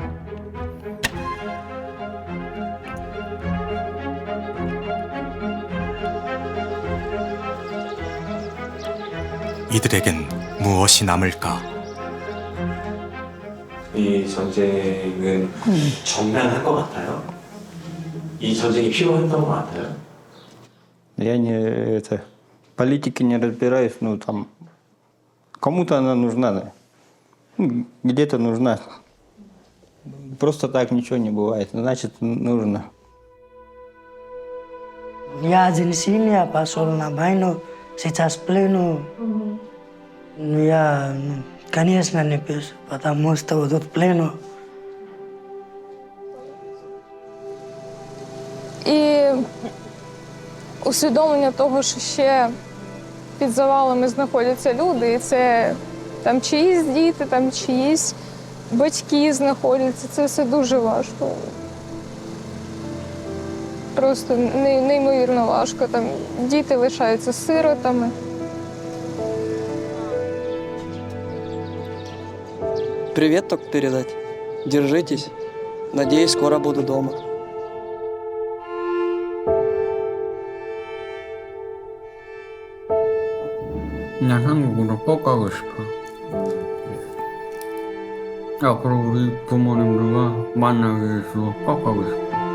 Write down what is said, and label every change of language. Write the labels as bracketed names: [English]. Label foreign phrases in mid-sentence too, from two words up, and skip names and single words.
[Korean] 이들에겐 무엇이 남을까? 이 전쟁은 정당한 것 같아요. 이 전쟁이 필요했던 것 같아요. [Russian] Я не политики не разбираюсь, ну там кому-то она нужна, где-то нужна. Просто так ничего не бывает, значит нужно. Я один сильный, пошел на войну, сейчас в плену. Я, конечно, не пишу, потому что вот тут в плену. [Ukrainian] І усвідомлення того, що ще під завалами знаходяться люди, і це там чиїсь діти, там чиїсь батьки знаходяться, це все дуже важко. Просто неймовірно важко. Там діти лишаються сиротами. [Russian] Привет только передать. Держитесь. Надеюсь, скоро буду дома. [Korean] 나 한국으로 꼭 가고 싶어. 앞으로 우리 부모님들과 만나기 위해서 꼭 가고 싶어.